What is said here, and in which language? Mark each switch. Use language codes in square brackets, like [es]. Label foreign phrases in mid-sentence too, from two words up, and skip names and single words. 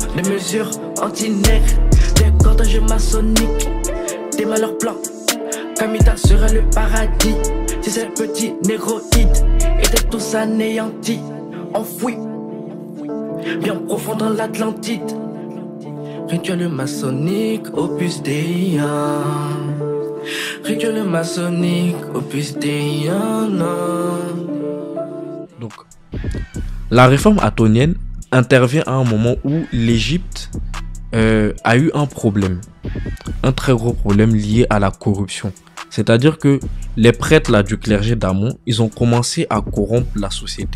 [fr] des mesures anti-nègres, des cordages maçonniques, des malheurs blancs. Kamita serait le paradis si ces petits négroïdes étaient tous anéantis, enfouis bien profond dans l'Atlantide. Rituel maçonnique, opus Dei. Rituel maçonnique, opus Dei. Donc, la réforme attonienne intervient à un moment où l'Égypte a eu un problème, un très gros problème lié à la corruption. C'est-à-dire que les prêtres là, du clergé d'Amon, ils ont commencé à corrompre la société.